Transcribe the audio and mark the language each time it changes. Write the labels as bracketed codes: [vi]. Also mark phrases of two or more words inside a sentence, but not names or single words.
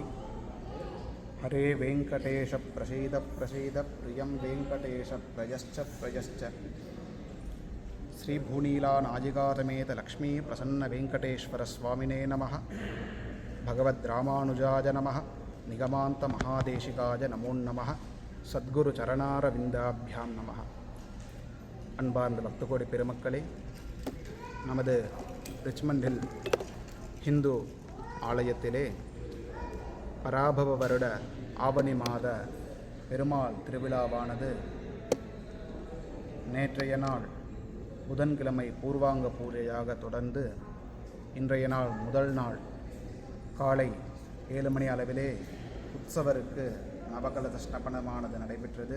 [sa] हरे वेङ्कटेश प्रसीद प्रसीद प्रियं वेङ्कटेश प्रयश्च प्रयश्च। श्रीभूनीलानाजिकातमेत लक्ष्मी प्रसन्न वेङ्कटेश्वरस्वामिने नमः। भगवद्रामानुजाय नमः। निगमान्तमहादेशिकाय नमो नमः। सद्गुरुचरणारविन्दाभ्यां नमः. [ta] அன்பார்ந்த பக்தகோடி பெருமக்களே, நமது ரிச்மண்ட் ஹில் ஹிந்து ஆலயத்திலே பராபவ வருட ஆவணி மாத பெருமாள் திருவிழாவானது நேற்றைய நாள் புதன்கிழமை பூர்வாங்க பூஜையாக தொடர்ந்து இன்றைய நாள் முதல் நாள் காலை 7 மணி அளவிலே உற்சவருக்கு நவகலச ஸ்நாபனமானது நடைபெற்றது.